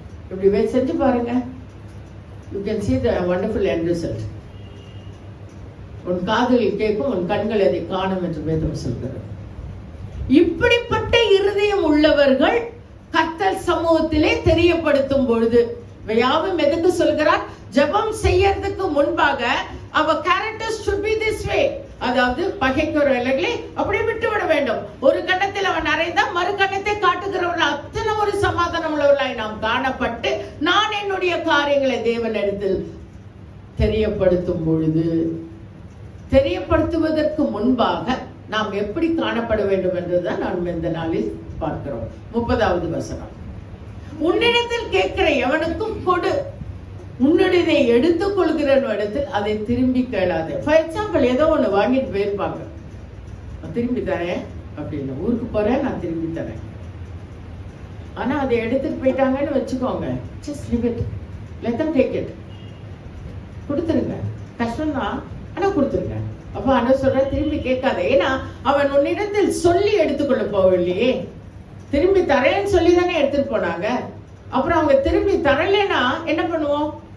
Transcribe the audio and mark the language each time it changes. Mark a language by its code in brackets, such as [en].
[ta] இப்படி செஞ்சு பாருங்க. [en] you can see the wonderful end result. [ta] உன் காதுகள் கேட்கும், உன் கண்கள் அதை காணும் என்று வேதம் சொல்கிறது. இப்படிப்பட்ட இருதயம் உள்ளவர்கள் கர்த்தர் சமூகத்திலே தெரியப்படுத்தும் பொழுது யாவும் எதுக்கு சொல்கிறார்? ஜெபம் செய்யறதுக்கு முன்பாக [en] our characters should be this way. [ta] அதாவது பகைக்கிறவர்களை அப்படியே விட்டுவிட வேண்டும். ஒரு கண்ணத்தில் அவன் அறைந்தால் மறு கண்ணத்தை காட்டுகிறவர்கள் அத்தனை ஒரு சமாதானம் உள்ளவர்களாய் நாம் காணப்பட்டு நான் என்னுடைய காரியங்களை தேவனிடத்தில் தெரியப்படுத்தும் பொழுது, தெரியப்படுத்துவதற்கு முன்பாக நாம் எப்படி காணப்பட வேண்டும் என்றுதான் நாம் இந்த நாளில் பார்க்கிறோம். 30வது வசனம். உன்னிடத்தில் கேட்கிற எவனுக்கும் கொடு, உன்னுடைய எடுத்துக் கொள்கிறவனிடத்தில் அதை திரும்பி கேளாதே. [en] for example, [ta] ஏதோ ஒண்ணு வாங்கிட்டு போயிருப்பாங்க, நான் திரும்பி தரேன் அப்படின்னு, ஊருக்கு போறேன் நான் திரும்பி தரேன். ஆனா அதை எடுத்துட்டு போயிட்டாங்கன்னு வச்சுக்கோங்க, [en] just leave it, let them take it. [ta] கொடுத்துருங்க, கஷ்டம்தான் ஆனா கொடுத்துருங்க. அப்ப அண்ணா சொல்ற திரும்பி கேட்காத. ஏன்னா அவன் உன்னிடத்தில் சொல்லி எடுத்துக்கொள்ள போகலையே, திரும்பி தரேன்னு சொல்லி தானே எடுத்துட்டு போனாங்க. அப்புறம் அவங்க திரும்பி தரலைன்னா என்ன பண்ணுவோம்?